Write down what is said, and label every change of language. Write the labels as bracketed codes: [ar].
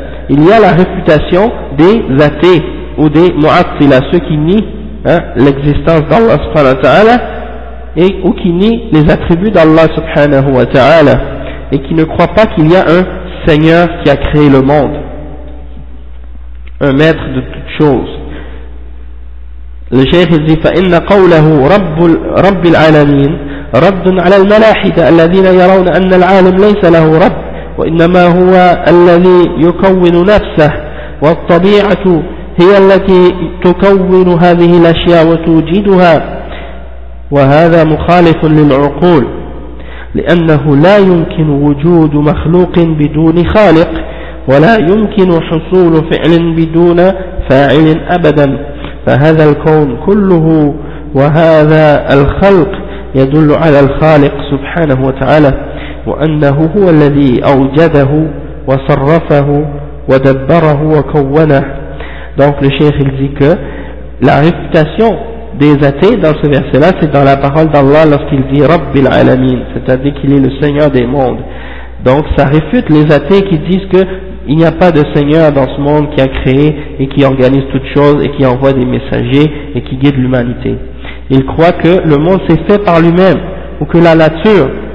[fr] Il y a la réfutation des athées ou des mu'attila, ceux qui nient l'existence d'Allah subhanahu wa ta'ala ou qui nient les attributs d'Allah subhanahu wa ta'ala et qui ne croient pas qu'il y a un Seigneur qui a créé le monde, un maître de toutes choses. Le cheikh dit [ar] فإن قوله رب العالمين رد على الملاحدة الذين يرون أن العالم ليس له رب وإنما هو الذي يكون نفسه والطبيعة هي التي تكون هذه الأشياء وتوجدها، وهذا مخالف للعقول لأنه لا يمكن وجود مخلوق بدون خالق ولا يمكن حصول فعل بدون فاعل أبدا، فهذا الكون كله وهذا الخلق يدل على الخالق سبحانه وتعالى وأنه هو الذي أوجده وصرفه ودبره وكونه. [fr] Donc le cheikh il dit que la réfutation des athées dans ce verset-là, c'est dans la parole d'Allah lorsqu'il dit Rabbil Alamin, c'est-à-dire qu'il est le Seigneur des mondes. Donc ça réfute les athées qui disent qu'il n'y a pas de Seigneur dans ce monde qui a créé et qui organise toutes choses et qui envoie des messagers et qui guide l'humanité. Ils croient que le monde s'est fait par lui-même ou que la nature